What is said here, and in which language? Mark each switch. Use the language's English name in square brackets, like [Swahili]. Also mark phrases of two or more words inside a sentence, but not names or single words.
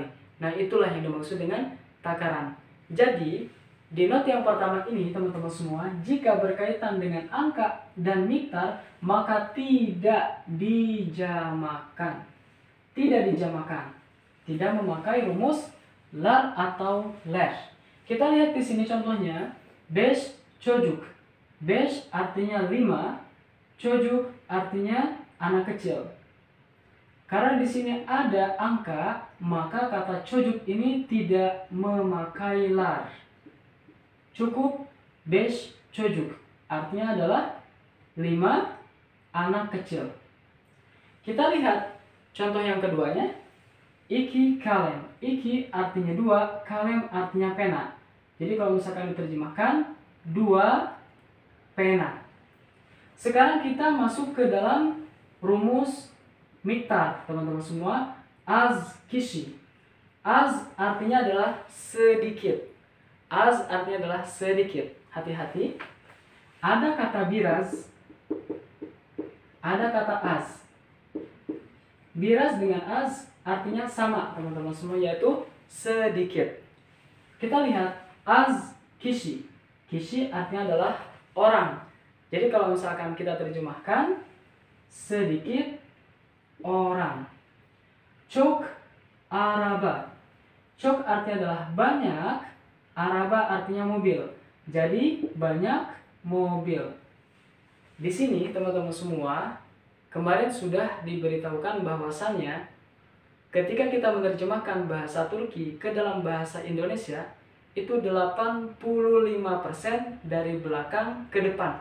[Indonesian] Nah, itulah yang dimaksud dengan takaran. Jadi, di not yang pertama ini, teman-teman semua, jika berkaitan dengan angka dan miktar, maka tidak dijamakan. Tidak dijamakan. Tidak memakai rumus lar atau ler. Kita lihat di sini contohnya, [Turkish] beş çocuk. [Indonesian] Beş artinya 5, çocuk artinya anak kecil. Karena di sini ada angka, maka kata çocuk ini tidak memakai lar. [Turkish] Cukup beş çocuk. [Indonesian] Artinya adalah 5 anak kecil. Kita lihat contoh yang keduanya. [Turkish] Iki kalem. [Indonesian] Iki artinya 2, kalem artinya pena. Jadi kalau misalkan diterjemahkan, 2 pena. Sekarang kita masuk ke dalam rumus miktar, teman-teman semua. [Turkish] Az kişi. [Indonesian] Az artinya adalah sedikit. Az artinya adalah sedikit. Hati-hati. Ada kata biraz, ada kata az. Biraz dengan az artinya sama, teman-teman semua, yaitu sedikit. Kita lihat [Turkish] az kişi. [Indonesian] Kişi artinya adalah orang. Jadi kalau misalkan kita terjemahkan, sedikit orang. [Turkish] Çok araba. [Indonesian] Çok artinya adalah banyak, araba artinya mobil. Jadi banyak mobil. Di sini teman-teman semua, kemarin sudah diberitahukan bahwasannya ketika kita menerjemahkan bahasa Turki ke dalam bahasa Indonesia, itu 85% dari belakang ke depan.